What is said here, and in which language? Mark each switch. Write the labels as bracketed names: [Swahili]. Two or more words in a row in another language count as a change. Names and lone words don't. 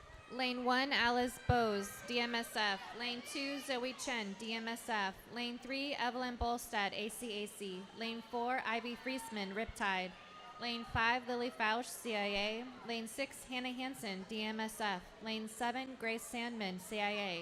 [English] Lane 1, Alice Bose, DMSF. Lane 2, Zoe Chen, DMSF. Lane 3, Evelyn Bolstad, ACAC. Lane 4, Ivy Friesman, Riptide. Lane 5, Lily Fausch, CIA. Lane 6, Hannah Hansen, DMSF. Lane 7, Grace Sandman, CIA.